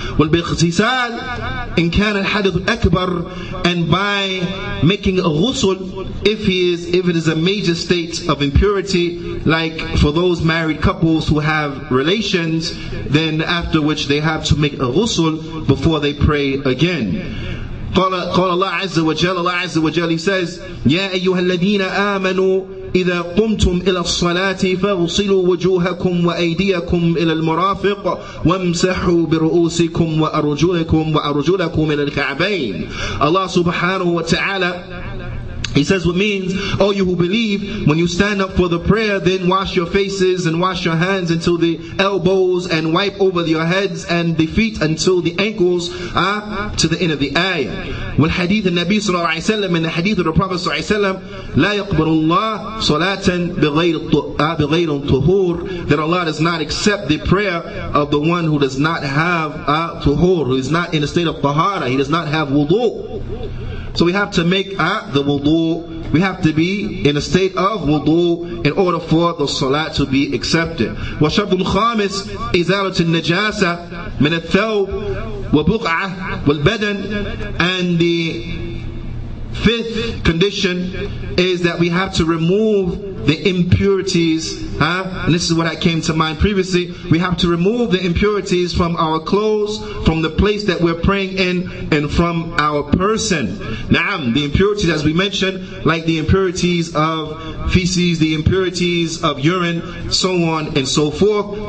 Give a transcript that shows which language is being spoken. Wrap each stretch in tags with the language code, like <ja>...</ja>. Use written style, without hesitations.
<ar>وَالْبِغْتِسَالِ إِنْ كَانَ الْحَدَثُ الْأَكْبَرُ,</ar> <en>and by making a ghusl, if it is a major state of impurity, like for those married couples who have relations, then after which they have to make a ghusl before they pray again.</en> <ar>قال الله عز وجل, Allah عز وجل,</ar> <en>he says,</en> <ar>يا أيها الذين آمنوا إذا قمتم إلى الصلاة فاغسلوا وجوهكم وأيديكم إلى المرافق وامسحوا برؤوسكم وأرجلكم إلى الكعبين.</ar> <en>Allah subhanahu wa ta'ala, he says, what means, oh you who believe, when you stand up for the prayer, then wash your faces and wash your hands until the elbows, and wipe over your heads and the feet until the ankles, to the end of the ayah. Well, hadith of Nabi sallallahu alayhi wa sallam, in the hadith of the Prophet sallallahu alayhi wa sallam,</en> <ar>لا يقبل الله صلاة بغير طهور,</ar> <en>that Allah does not accept the prayer of the one who does not have tuhur, who is not in a state of tahara, he does not have wudu. So we have to make the wudu, we have to be in a state of wudu in order for the salat to be accepted.</en> <ar>وَشَرْطُ الْخَامِسِ إِزَالَةُ النَّجَاسَةِ مِنَ الثَّوْبِ وَبُقْعَةِ وَالْبَدَنِ.</ar> <en>And the Fifth condition is that we have to remove the impurities. And this is what I came to mind previously. We have to remove the impurities from our clothes, from the place that we're praying in, and from our person. Naam, the impurities, as we mentioned, like the impurities of feces, the impurities of urine, so on and so forth.</en>